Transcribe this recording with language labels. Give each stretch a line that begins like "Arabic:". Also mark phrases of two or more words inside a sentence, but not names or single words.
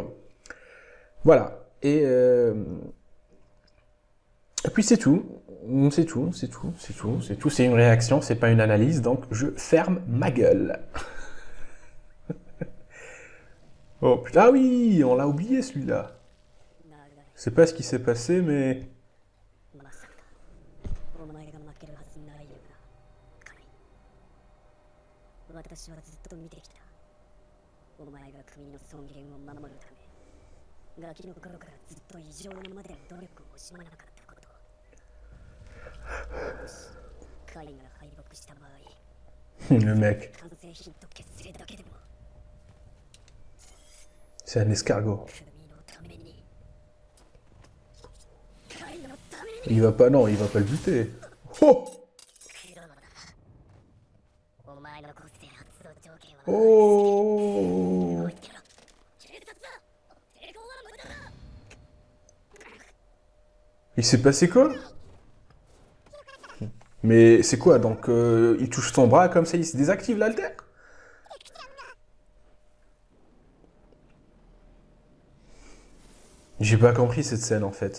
French: Voilà. Et puis c'est tout. C'est tout, c'est tout, c'est tout, c'est tout. C'est une réaction, c'est pas une analyse. Donc je ferme ma gueule. Oh putain, ah oui, on l'a oublié celui-là. Je sais pas ce qui s'est passé, mais...
Japanese: まさかお前が負けるはずないよなカイ。私はずっと見てきた。お前が国の尊厳を守るためガキの頃からずっと異常なまで努力を惜しまなかったこと。カイが敗北した場合
French: Le mec,
Japanese: 完成品と決するだけでも
French: c'est un escargot.
Japanese: 国のためにカイのために
French: Il va pas, non, il va pas le buter. Oh
Japanese: 黒野だ。お前の個性発動条件は Oh 置いてろ。警察だ。抵抗は無駄だ。
French: Il s'est passé quoi? Mais c'est quoi? Donc il touche son bras comme ça, il se désactive l'alter? J'ai pas compris cette scène en fait.